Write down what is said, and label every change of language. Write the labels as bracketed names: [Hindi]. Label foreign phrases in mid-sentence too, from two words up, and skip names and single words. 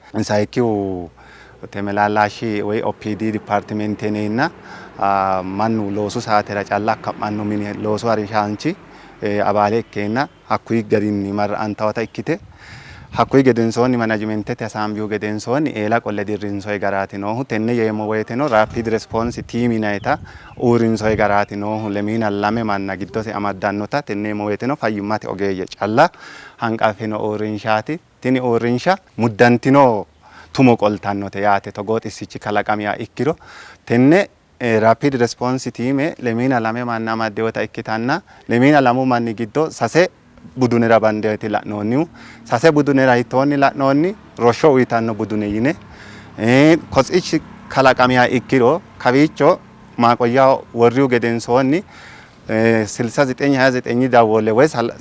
[Sidamo] Sayikkihu temelaalashshi woy OPD dipaartimenteenna mannu loosu saatera calla akka'manno mini loosu harinshaanchi abaale ikkeenna hakkuyi garinni marra''antawata ikkite hakkuyi gedensoonni manajimentete hasaambihu gedensoonni eela qolle dirrinsoyi garaati noohu. Tenne yeemmo woyiteno [English] rapid response team [Sidamo] yinayita uurrinsoyi garaati noohu. Lemiina lame manna giddose amaddannota tenne yeemmo woyiteno fayyimmate ogeeyye calla hanqafino uurrinshaati. Tini uurrinsha muddantino tumo qoltannote yaate. Togoo xissichi kalaqamiha ikkiro tenne [English] rapid response team [Sidamo] lemiina lame manna amaddewota ikkitanna lemiina lamu manni giddo sase budunera bandeeti la'noonnihu. Sase budunera hittoonni la'noonni roshsho uyitanno budune yine kosichi kalaqamiha ikkiro kawiicho maaqoyyaa worrihu gedensoonni 6929 dawwolle woy